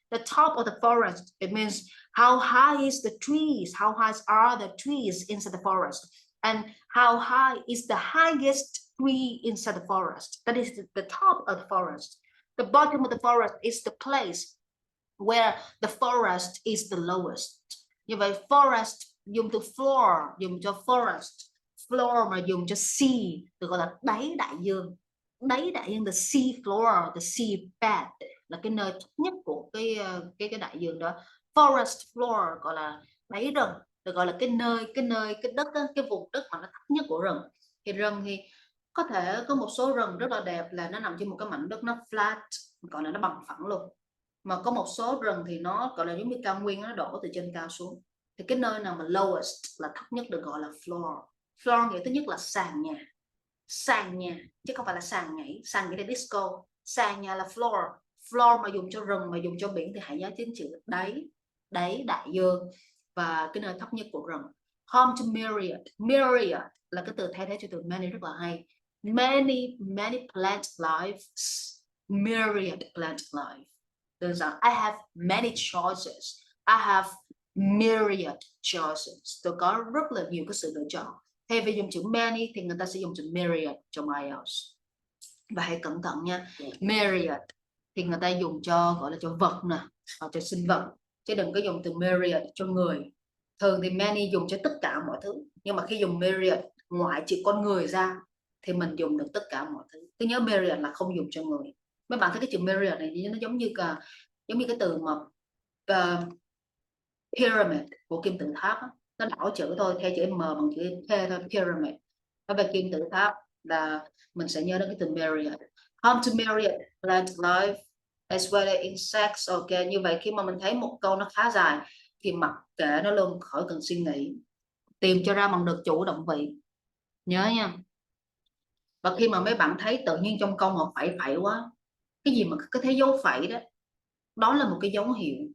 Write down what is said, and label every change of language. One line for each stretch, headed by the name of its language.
English: The top of the forest, it means how high is the trees, how high are the trees inside the forest, and how high is the highest tree inside the forest. That is the top of the forest. The bottom of the forest is the place where the forest is the lowest.
Vietnamese: Như vậy forest dùng từ floor, dùng cho forest. Floor mà dùng cho sea, được gọi là đáy đại dương. Đáy đại dương,
English: the sea floor, the sea bed
Vietnamese: là cái nơi thấp nhất của cái đại dương đó. Forest floor gọi là đáy rừng, được gọi là cái đất đó, cái vùng đất mà nó thấp nhất của rừng. Thì rừng thì có thể có một số rừng rất là đẹp là nó nằm trên một cái mảnh đất nó flat, gọi là nó bằng phẳng luôn. Mà có một số rừng thì nó gọi là giống như cao nguyên, nó đổ từ trên cao xuống. Thì cái nơi nào mà lowest là thấp nhất được gọi là floor. Floor nghĩa thứ nhất là sàn nhà chứ không phải là sàn nhảy để disco. Sàn nhà là floor. Floor mà dùng cho rừng, mà dùng cho biển thì hãy nhớ chính chữ đáy đại dương và cái nơi thấp nhất của rừng. Home to myriad là cái từ thay thế cho từ many, rất là hay.
English: Many plant lives, myriad plant life.
Vietnamese: Đơn giản,
English: I have many choices, I have myriad choices.
Vietnamese: Tôi có rất là nhiều cái sự lựa chọn. Thay vì dùng chữ many thì người ta sẽ dùng chữ myriad trong Ielts. Và hãy cẩn thận nha, myriad thì người ta dùng cho gọi là cho vật nè, hoặc cho sinh vật, chứ đừng có dùng từ myriad cho người. Thường thì many dùng cho tất cả mọi thứ, nhưng mà khi dùng myriad ngoại trừ con người ra thì mình dùng được tất cả mọi thứ. Cứ nhớ myriad là không dùng cho người. Mấy bạn thấy cái chữ myriad này nó giống như cái từ mà pyramid của kim tự tháp đó. Nó đảo chữ thôi, theo chữ M bằng chữ T thôi, pyramid. Và về kim tự tháp là mình sẽ nhớ đến cái từ myriad.
English: Home to myriad plant life as well as insects.
Vietnamese: Ok, như vậy khi mà mình thấy một câu nó khá dài thì mặc kệ nó luôn, khỏi cần suy nghĩ, tìm cho ra bằng được chủ động vị, nhớ nha. Và khi mà mấy bạn thấy tự nhiên trong câu mà phẩy quá, cái gì mà cái thế dấu phẩy đó, đó là một cái dấu hiệu.